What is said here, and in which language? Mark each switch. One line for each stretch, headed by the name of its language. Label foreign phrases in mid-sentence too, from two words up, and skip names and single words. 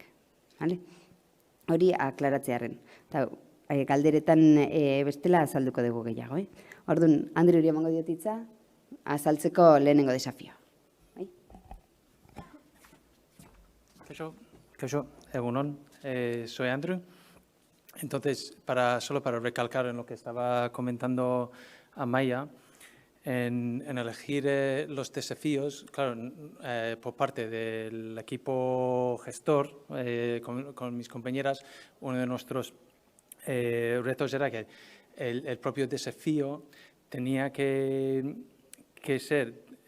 Basque: Hori aklaratzearen. Galderetan bestela azalduko dugu gehiago. Orduan, Andri hori emango diotitza, azaltzeko lehenengo desafio. Kaixo, egunon,
Spanish: soy Andrew. Entonces, solo para recalcar en lo que estaba comentando Amaia, en elegir los desafíos, claro, por parte del equipo gestor, con mis compañeras, uno de nuestros retos era que el propio desafío tenía que ser